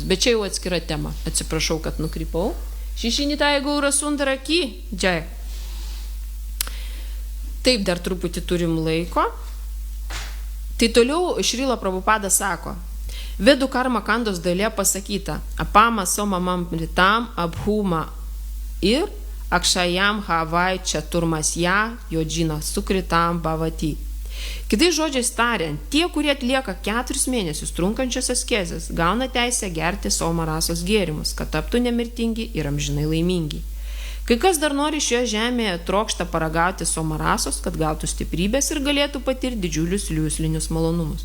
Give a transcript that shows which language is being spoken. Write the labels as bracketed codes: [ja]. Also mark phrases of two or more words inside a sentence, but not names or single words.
[lt] Bet čia jau atskira tema, atsiprašau, kad nukrypau. Šišinitai Gaura Sundara Ki, džai. Taip, dar truputį turim laiko. Tai toliau Šrila Prabhupada sako, Vedų karma kandos dalyje pasakyta, [sa] अपाम सोमम् अमृता अभूम इर् अक्षय्यं ह वै चातुर्मास्य याजिनः सुकृतं भवति. [lt] Kitais žodžiais tariant, tie, kurie atlieka 4 mėnesius trunkančios askezės, gauna teisę gerti somarasos gėrimus, kad taptų nemirtingi ir amžinai laimingi. Kai kas dar nori šioje žemėje trokšta paragauti somarasos, kad gautų stiprybės ir galėtų patirti didžiulius liuslinius malonumus.